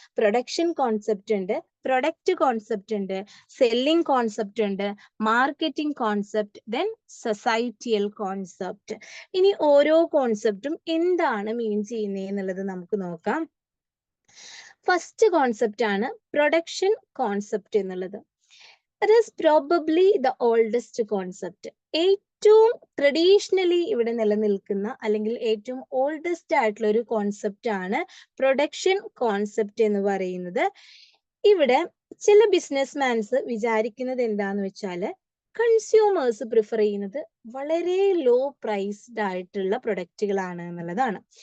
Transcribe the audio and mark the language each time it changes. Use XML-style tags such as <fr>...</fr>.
<ml>Production concept ഉണ്ട്, product concept ഉണ്ട്, selling concept ഉണ്ട്, marketing concept, then societal concept. ഇനി ഓരോ കോൺസെപ്റ്റും എന്താണ് മീൻ ചെയ്യുന്നത് എന്നുള്ളത് നമുക്ക് നോക്കാം. ഫസ്റ്റ് കോൺസെപ്റ്റ് ആണ് പ്രൊഡക്ഷൻ കോൺസെപ്റ്റ് എന്നുള്ളത്.</ml> <en>It is probably the oldest concept.</en> <ml>ഏറ്റവും ട്രഡീഷണലി ഇവിടെ നിലനിൽക്കുന്ന അല്ലെങ്കിൽ ഏറ്റവും ഓൾഡസ്റ്റ് ആയിട്ടുള്ള ഒരു കോൺസെപ്റ്റ് ആണ് പ്രൊഡക്ഷൻ കോൺസെപ്റ്റ് എന്ന് പറയുന്നത്. ഇവിടെ ചില ബിസിനസ്മാൻസ് വിചാരിക്കുന്നത് എന്താന്ന് വെച്ചാല് കൺസ്യൂമേഴ്സ് പ്രിഫർ ചെയ്യുന്നത് വളരെ ലോ പ്രൈസ്ഡ് ആയിട്ടുള്ള പ്രൊഡക്റ്റുകളാണ് എന്നുള്ളതാണ്.</ml>